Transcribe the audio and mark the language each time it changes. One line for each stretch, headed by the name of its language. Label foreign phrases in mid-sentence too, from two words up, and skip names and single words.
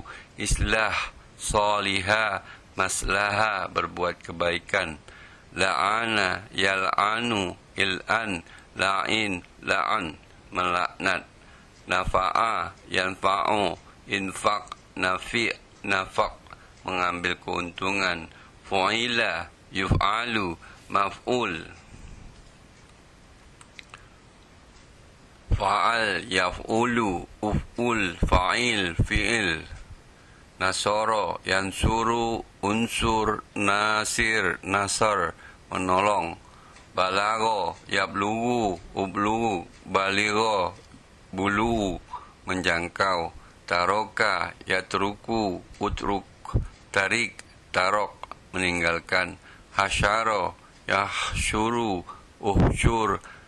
Arabic: إصلاح صلح مصلحة
Indonesian: berbuat kebaikan.
Arabic: لعن يلعن. العن لاعن لعن melaknat. نفع ينفع. انفع نافع نفع
Indonesian: mengambil keuntungan.
Arabic: فعل يفعل. مفعول. فعل يفعل. افعل. فاعل فعل. نصر ينصر. انصر. ناصر نصر menolong. بلغ يبلغ. ابلغ. بالغ بلوغ menjangkau. ترك يترك. اترك. تارك ترك meninggalkan. حشر يحشر. احشر.